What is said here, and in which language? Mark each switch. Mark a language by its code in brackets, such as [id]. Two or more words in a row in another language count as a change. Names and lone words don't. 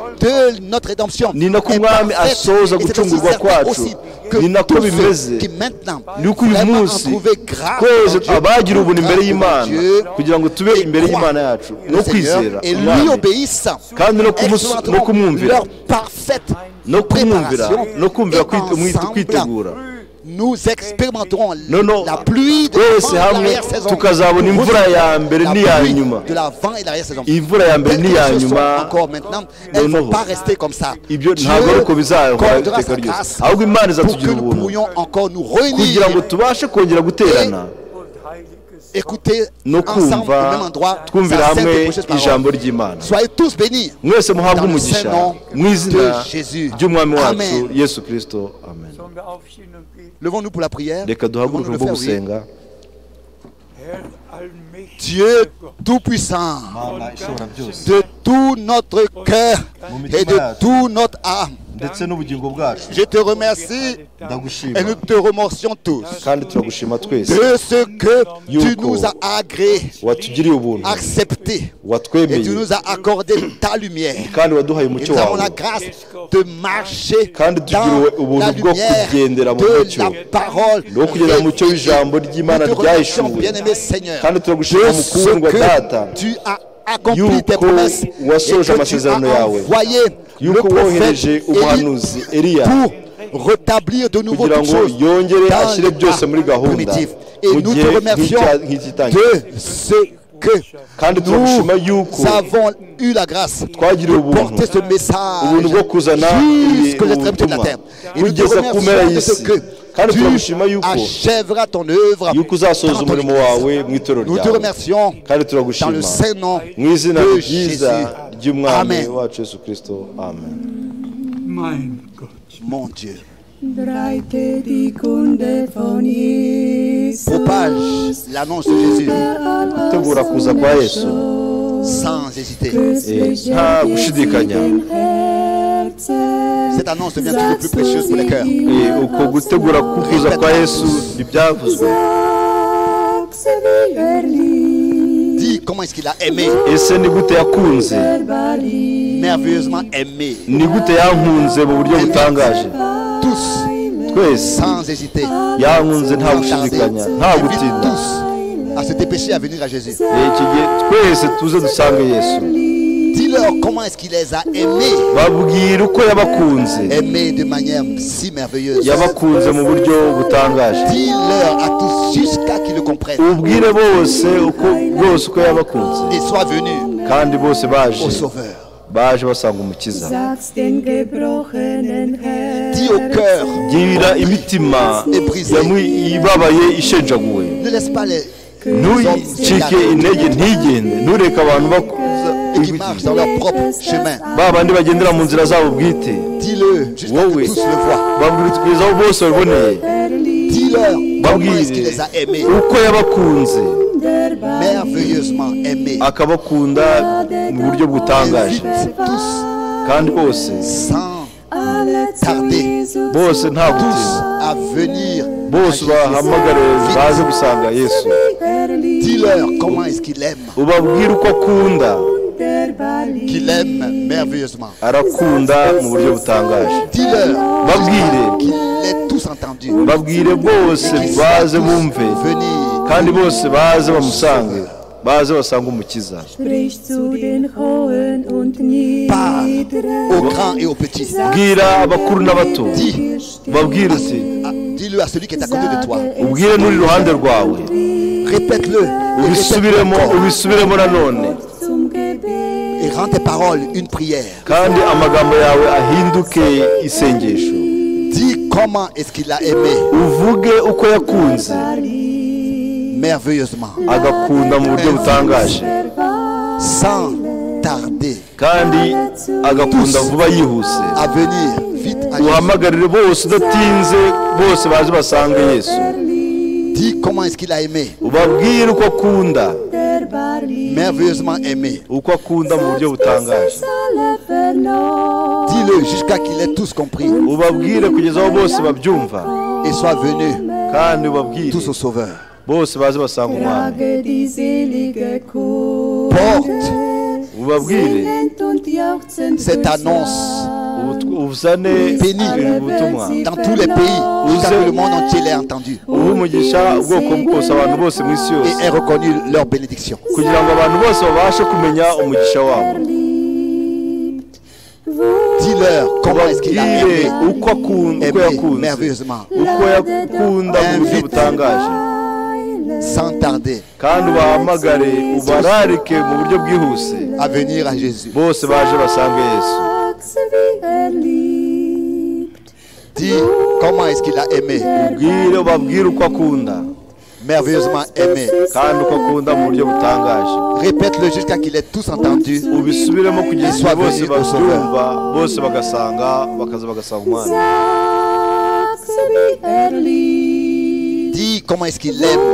[rw] Ni nako umwami asoza gucungurwa kwacu, ni nako bimeze. Ni uko uyu munsi twese abagira ubuntu imbere y'Imana kugira ngo tube imbere y'Imana yacu no kwizera kandi no kumwumvira no kumvira kwitegura. [fr] Nous expérimenterons la pluie de l'avant-saison. [rw] Tukazabona imvura ya mbere n'iya nyuma. [fr] De l'avant et l'arrière-saison. [rw] Imvura ya mbere n'iya nyuma. [fr] Encore maintenant, elles ne vont pas rester comme ça. [rw] Ibyo ntabwo ariko bizahora iteka ryose. Ahubwo Imana izatugira ubuntu. [fr] Nous pourrions encore nous réunir. [rw] Kugira ngo tubashe kongera guterana. [fr] Écoutez [rw] no kumva twumvira hamwe ijambo ry'Imana. [fr] Soyez tous bénis. [rw] Mwese muhabwe umugisha mu izina ry'Umwami wacu Yesu Kristo. Amen. [fr] Levons-nous pour la prière. [rw] Reka duhaguruke mu gusenga. [fr] Dieu Tout-Puissant, de tout notre cœur et de toute notre âme, [rw] ndetse n'ubugingo bwacu. [fr] Je te remercie et nous te remercions tous [rw] kandi turagushima twese [fr] de ce que tu nous as agréé, [rw] watugiriye ubuntu, [fr] accepté, et [rw] watwemeye [fr] tu nous as accordé ta lumière. [rw] kandi waduhaye [fr] Et [rw] umucyo [fr] nous avons [rw] wawe, [fr] la grâce de marcher [rw] kandi [fr] dans [rw] tugiriwe ubuntu [fr] la [rw] bwo [fr] lumière [rw] kugendera mu [fr] de [rw] mucyo, [fr] la parole. [rw] no kugendera mu mucyo w'ijambo ry'Imana [fr] Nous te remercions, [rw] ryahishuwe. [fr] bien-aimé Seigneur, [rw] kandi turagushima [fr] de [rw] mukundwa [fr] ce [rw] data [fr] que tu as accompli tes [rw] yuko [fr] promesses et [rw] wasoje [fr] que tu as [rw] amasezerano yawe, [fr] envoyé le [rw] yuko wohereje [fr] prophète [rw] umuhanuzi [fr] Élie [rw] Eliya [fr] pour rétablir de nouveau [rw] kugira [fr] toutes [rw] ngo [fr] choses [rw] yongere [fr] dans [rw] ashyire byose muri [fr] l'état [rw] gahunda [fr] primitif. Et [rw] mu [fr] nous [rw] gihe [fr] te remercions [rw] nk'igitangira, [fr] de ce que [rw] kandi turagushima yuko [fr] nous avons eu la grâce [rw] twagiriwe [fr] de [rw] ubuntu, [fr] porter ce message [rw] ubuntu bwo kuzana [fr] jusqu'aux extrémités de la [rw] ubutumwa [fr] terre. Et nous te [rw] kugeza ku mpera [fr] remercions de ce [rw] y'isi, [fr] que [rw] kandi [fr] tu [rw] turagushima yuko [fr] achèveras ton œuvre [rw] yuko uzasoza [fr] dans ton [rw] umurimo [fr] Église. [rw] wawe mu itorero [fr] Nous te [rw] ryawe, [fr] remercions [rw] kandi [fr] dans le [rw] turagushima [fr] saint nom [rw] mu izina [fr] de [rw] ryiza [fr] Jésus. [rw] ry'umwami Amen. wacu Yesu Kristo, amen. [de] Mein Gott. [fr] Mon Dieu. [de] Breite die Kunde von Jesus. [fr] Propage l'annonce de Jésus [rw] gutegura kuza kwa Yesu [fr] sans hésiter. [rw] nta gushidikanya. [fr] Cette annonce devient toujours plus précieuse pour les cœurs. [rw] Uko gutegura kuza kwa Yesu ntibyavuzwe. [fr] Dis comment est-ce qu'il a aimé, [rw] Ese ni gute yakunze, [fr] merveilleusement aimé, [rw] ni gute yankunze mu buryo butangaje. [fr] tous, [rw] Twese [fr] sans hésiter, [rw] yankunze nta [fr] sans tarder. [rw] gushidikanya, nta [fr] Invite [rw] gutinda. [fr] tous à se dépêcher à venir à Jésus. [rw] Iki gihe twese tuze dusange Yesu, [fr] Dis-leur comment est-ce qu'il les a aimés, [rw] babwire uko yabakunze, [fr] aimés de manière si merveilleuse. [rw] yabakunze mu buryo butangaje. [fr] Dis-leur à tous jusqu'à qu'ils le comprennent. [rw] Ubwire bose uko yabakunze, [fr] Et sois venu [rw] kandi bose baje [fr] au Sauveur. [rw] baje basanga umukiza. [de] Sag's den gebrochenen [fr] Dis au cœur, [rw] Gira imitima ibabaye ishenjaguwe, [fr] ne laisse pas les [rw] ntucike intege, ntigende, ntureke abantu [fr] et qui marchent dans leur propre chemin. [rw] ba bandi bagendera mu nzira zabo bwite. [fr] Dis-le jusqu'à que tous le voient. [rw] babwire kugeza aho bose babiboneye, [fr] Dis-leur comment est-ce qu'il [rw] babwire [fr] les a aimés, [rw] uko yabakunze, [fr] merveilleusement aimés. [rw] akabakunda mu buryo butangaje, [fr] Invite tous [rw] kandi bose [fr] sans tarder, [rw] bose nta [fr] tous [rw] gutinda, [fr] à venir à [rw] bose [fr] Jésus. [rw] bahamagare baze gusanga Yesu. [fr] Dis-leur comment est-ce qu'il aime, [rw] Ubabwire uko akunda, [fr] qu'il aime merveilleusement. [rw] arakunda mu buryo butangaje. [fr] Dis-leur [rw] Babwire, [fr] qu'il est tous entendus. [rw] babwire bose baze bumve, [fr] Venir [rw] kandi bose baze bamusange, baze basanga umukiza. [de] Sprich zu den Hohen und [fr] Parle [de] Niederen. [fr] aux grands et aux petits. [rw] Bwira abakuru n'abato, [fr] Dis, [rw] babwire uti, [fr] dis-le à celui qui est à côté de toi. [rw] ubwire n'uri iruhande rwawe, [fr] Répète-le et [rw] ubisubiremo [fr] répète-le encore. [rw] ubisubiremo nanone, [de] Zum Gebet. [fr] Et rends tes paroles une prière. [rw] kandi amagambo yawe ahinduke isengesho. [fr] Dis comment est-ce qu'il a aimé [rw] Uvuge uko yakunze, [fr] merveilleusement, [rw] agakunda mu buryo butangaje, [fr] sans tarder, [rw] kandi agakunda vuba yihuse. [fr] à venir vite à Jésus. [rw] Uhamagarire bose udatinze, bose baje basange Yesu. [fr] Dis comment est-ce qu'il a aimé, [rw] Ubabwire uko akunda, [fr] merveilleusement aimé. [rw] uko akunda mu buryo butangaje. [fr] Dis-le jusqu'à qu'il ait tous compris [rw] Ubabwire kugeza aho bose babyumva, [fr] et soit venu [rw] kandi ubabwire [fr] tous au Sauveur. [rw] bose baze basanga umwami. [de] Trage die selige Kunde. [fr] Porte [rw] Ubabwire [de] Singend und jauchzend [fr] cette annonce [rw] uzane ubutumwa, [fr] dans tous les pays, jusqu'à que le monde entier l'ait entendu [rw] uha umugisha ubwoko bwose, abantu bose mu isi yose, [fr] et ait reconnu leur bénédiction. [rw] kugira ngo abantu bose babashe kumenya umugisha wabo. [fr] Dis-leur comment est-ce qu'il a [rw] Ubabwire [fr] aimé, [rw] uko [fr] aimé [rw] yakunze, [fr] merveilleusement, [rw] uko yakunda mu buryo butangaje, [fr] sans tarder, [rw] kandi ubahamagare ubararike mu buryo bwihuse, [fr] à venir à Jésus. [rw] bose baje basange Yesu. [fr] Dis comment est-ce qu'il a aimé, [rw] Ubabwire uko akunda, [fr] merveilleusement aimé. [rw] kandi uko akunda mu buryo butangaje. [fr] Répète-le jusqu'à qu'il ait tous entendu [rw] Ubisubiremo kugeza [fr] Soit [rw] bose [fr] venu au Sauveur. [rw] babyumva, bose bakaza bagasanga umwami. [fr] Dis comment est-ce qu'il aime,